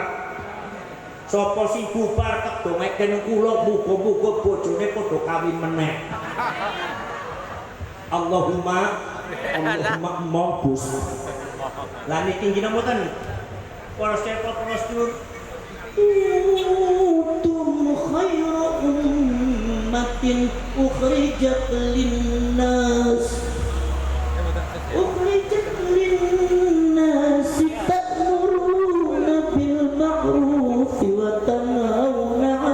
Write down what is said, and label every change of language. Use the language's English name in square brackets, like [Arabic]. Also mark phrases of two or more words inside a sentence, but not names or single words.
[Javanese] Sapa sing bubar tek dongeken kula muga-muga bojone padha kawin meneh. Allahumma Gus. Lah niki nggih mboten. Para sedherek [Arabic] كنتم خير أمة أخرجت للناس تأمرون بالمعروف وتنهون